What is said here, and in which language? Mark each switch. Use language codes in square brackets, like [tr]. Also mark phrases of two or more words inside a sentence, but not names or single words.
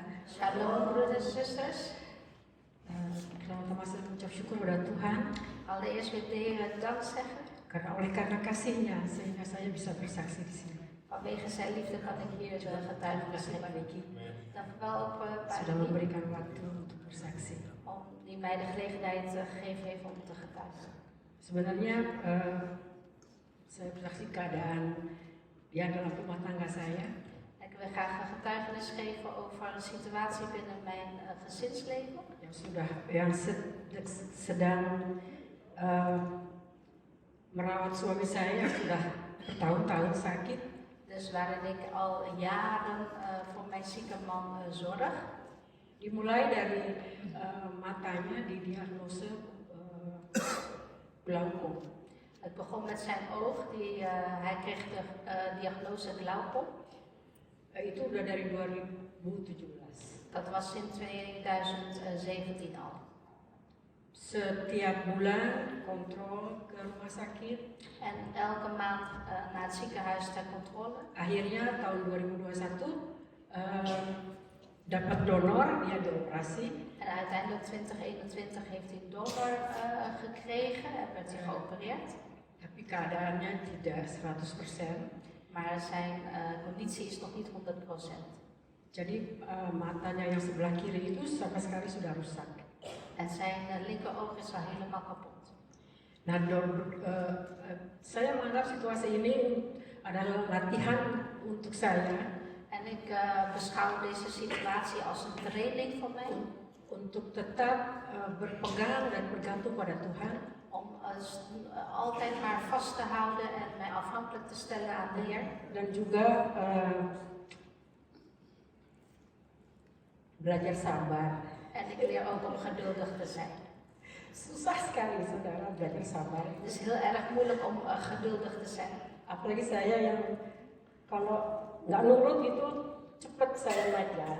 [nl] Shalom broeders en zusters. [id] Pertama-tama saya mengucap syukur kepada Tuhan [nl] Allereerst wil ik de Heer dank zeggen. [id] karena kasihnya sehingga saya bisa bersaksi di sini. [nl] Vanwege zijn liefde kan ik hier de getuigenis [id] Terima kasih Pak [nl] geven. [id] Niki [nl] Dank u wel ook Pak [id] sudah [nl] Niki, [id] memberikan waktu untuk bersaksi. [nl] om die mij de gelegenheid gegeven heeft om te getuigen. [id] Sebenarnya saya bersaksi keadaan ya dalam rumah tangga saya. [nl] Ik wil graag een getuigenis geven over een situatie binnen mijn gezinsleven. [id] yang sedang merawat suami saya yang sudah bertahun-tahun sakit. [nl] Dus waarin ik al jaren voor mijn zieke man zorg. [id] Dimulai dari matanya didiagnose glaukom. [nl] Het begon met zijn oog, hij kreeg de diagnose glaukom. [id] Itu udah dari 2017. [nl] Dat was in 2017 al. [id] Setiap bulan kontrol ke rumah sakit. [nl] En elke maand naar het ziekenhuis ter controle. [id] Akhirnya tahun 2021 dapat donor, dia dioperasi. [nl] En uiteindelijk 2021 heeft hij een donor gekregen en werd hij geopereerd. [id] Tapi keadaannya tidak 100%. [nl] Maar zijn conditie is nog niet 100%. [id] Jadi matanya yang sebelah kiri itu sama sekali sudah rusak. [nl] En zijn linkeroog is al helemaal kapot. [id] Nah, saya menganggap situasi ini adalah latihan untuk saya [nl] En ik beschouw deze situatie als een training voor mij. [id] untuk tetap berpegang dan bergantung pada Tuhan. [nl] Om altijd maar vast te houden en mij afhankelijk te stellen aan de Heer. [id] Dan juga belajar sabar. [nl] En ik leer ook om geduldig te zijn. [id] Susah sekali saudara belajar sabar. [nl] Het is heel erg moeilijk om geduldig te zijn. [id] Apalagi saya yang kalau nggak nurut itu cepat saya naik darah.